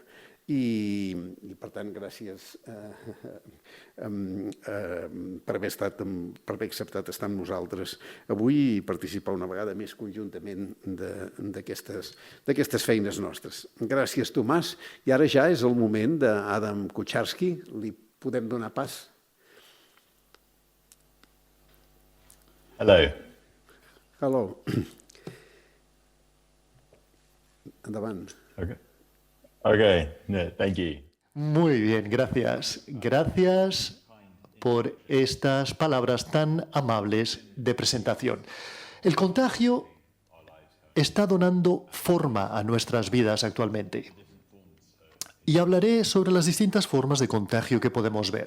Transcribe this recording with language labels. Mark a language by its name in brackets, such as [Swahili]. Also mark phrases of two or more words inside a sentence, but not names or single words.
[Catalan] I per tant, gràcies per haver acceptat estar amb nosaltres avui i participar una vegada més conjuntament d'aquestes feines nostres. Gràcies, Tomàs. I ara ja és el moment d'Adam Kucharski. Li podem donar pas? [English] Hello. [Catalan] Hello. Endavant. [English] Okay, thank you. [Spanish] Muy bien, gracias. Gracias por estas palabras tan amables de presentación. El contagio está donando forma a nuestras vidas actualmente. Y hablaré sobre las distintas formas de contagio que podemos ver.